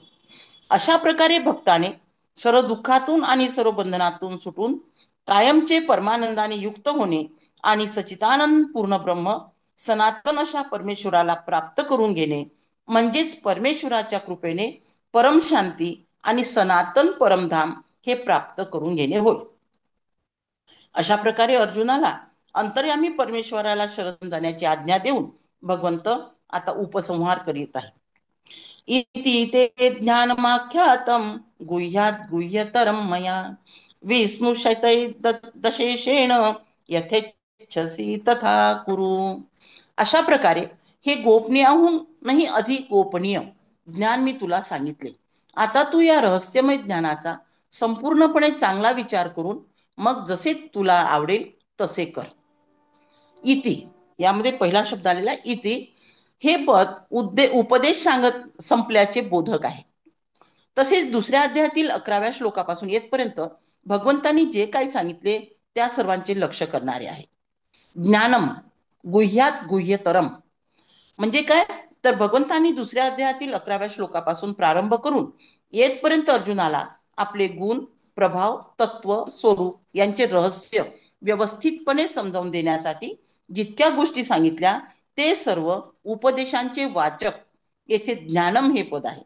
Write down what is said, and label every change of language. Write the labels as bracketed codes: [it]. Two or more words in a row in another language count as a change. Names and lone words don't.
[mr] अशा प्रकारे भक्ताने सर्व दुःखातून आणि सर्व बंधनातून सुटून कायमचे परमानंदाने युक्त होणे आणि सचितानंद पूर्ण ब्रह्म सनातन अशा परमेश्वराला प्राप्त करून घेणे म्हणजेच परमेश्वराच्या कृपेने परम शांती आणि सनातन परमधाम हे प्राप्त करून घेणे होय. अशा प्रकारे अर्जुनाला अंतर्यामी परमेश्वराला शरण जाण्याची आज्ञा देऊन भगवंत आता उपसंहार करीत आहे. [sa] इति ते ज्ञानमाख्यातं गुह्यात् गुह्यतरं मया विस्मृश्यते दशेषेण यथेच्छसि तथा कुरु. [mr] अशा प्रकारे हे गोपनीयाहून नाही अधिक गोपनीय ज्ञान मी तुला सांगितले. आता तू या रहस्यमय ज्ञानाचा संपूर्णपणे चांगला विचार करून मग जसे तुला आवडेल तसे कर. इति यामध्ये पहिला शब्द आलेला इति हे पद उपदेश सांगत संपल्याचे बोधक आहे. तसेच दुसऱ्या अध्यायातील 11व्या श्लोकापासून येतपर्यंत भगवंतांनी जे काही सांगितले त्या सर्वांचे लक्ष करणारे आहे. [sa] ज्ञानम गुह्यात गुह्यतरम [mr] म्हणजे काय? तर भगवंतांनी दुसऱ्या अध्यायातील 11व्या श्लोकापासून प्रारंभ करून येतपर्यंत अर्जुनाला आपले गुण, प्रभाव, तत्व, स्वरूप यांचे रहस्य व्यवस्थितपणे समजावून देण्यासाठी जितक्या गोष्टी सांगितल्या ते सर्व उपदेशांचे वाचक येथे ज्ञानम हे पद आहे.